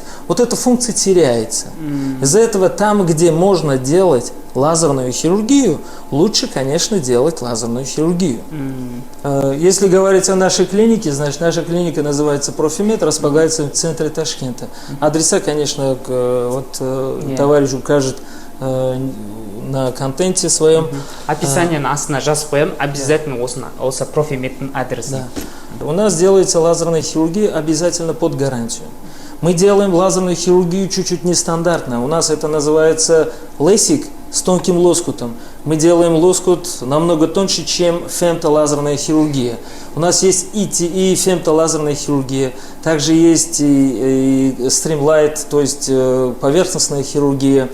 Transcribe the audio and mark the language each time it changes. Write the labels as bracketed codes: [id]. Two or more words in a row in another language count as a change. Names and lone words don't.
[ru] Вот эта функция теряется. Из-за этого там, где можно делать лазерную хирургию, лучше, конечно, делать лазерную хирургию. Если говорить о нашей клинике, значит, наша клиника называется Профимед, располагается в центре Ташкента. Адреса, конечно, товарищ укажет на контенте своем. [kk] Описание астына жазып қоямын, обязательно осы Профимедтің адресі. [ru] У нас делается лазерная хирургия обязательно под гарантию. Мы делаем лазерную хирургию чуть-чуть нестандартно. У нас это называется LASIK с тонким лоскутом. Мы делаем лоскут намного тоньше, чем фемтолазерная хирургия. У нас есть и фемтолазерная хирургия, также есть и стримлайт, то есть поверхностная хирургия.